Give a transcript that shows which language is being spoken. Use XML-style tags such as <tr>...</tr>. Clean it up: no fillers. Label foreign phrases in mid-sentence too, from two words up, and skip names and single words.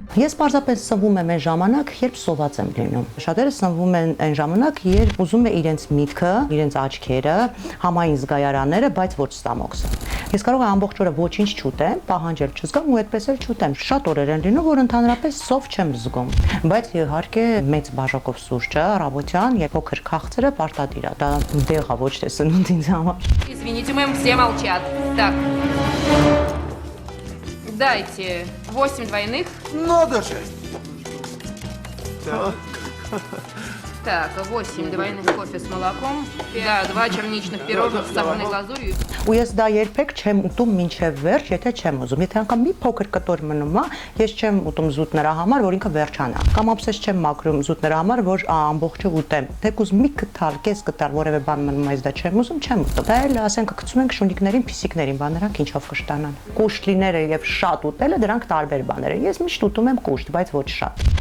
<hy>Ես պարզապես սնվում եմ այն ժամանակ, երբ սոված եմ լինում։ Շատերը սնվում են այն ժամանակ, երբ ուզում է իրենց միտքը, իրենց աչքերը, համային զգայարանները, բայց ոչ ստամոքսը։ Ես կարող եմ ամբողջ օրը ոչինչ չուտեմ, պահանջել չզգամ ու այդպես էլ չուտեմ։ Շատ օրեր են լինում, որ ընդհանրապես սով չեմ զգում, բայց իհարկե մեծ բաժակով սուրճը առավոտյան եւ փոքր քաղցրը պարտադիր է։ Դա դեղ է, ոչ թե սնունդ ինձ համար։</hy> <ru>Извините, мы все молчат. Так. Дайте 8 двойных. Надо же! Так, 8 двойных кофе с молоком. Да, 2 черничных пирожных с сахарной глазурью.</ru> <hy>Ու ես դա երբեք չեմ ուտում մինչև վերջ, եթե չեմ ուզում։ Եթե անգամ մի փոքր կտոր մնում է, ես չեմ ուտում զուտ նրա համար, որ ինքը վերջանա։ Կամ ափսես չեմ մաքրում զուտ նրա համար, որ ամբողջը ուտեմ։ Թեկուզ մի կտալ, կես կտալ, որևէ բան մնում է, դա չեմ ուզում, չեմ ուտում։ Դա էլ ասենք գցում ենք շունիկներին, փիսիկներին, բան նրանք ինչով կշտանան։ Կուշտ լինելը եւ շատ ուտելը դրանք տարբեր բաներ են։ Ես միշտ ուտում եմ կուշտ, բայց ոչ շատ։</hy>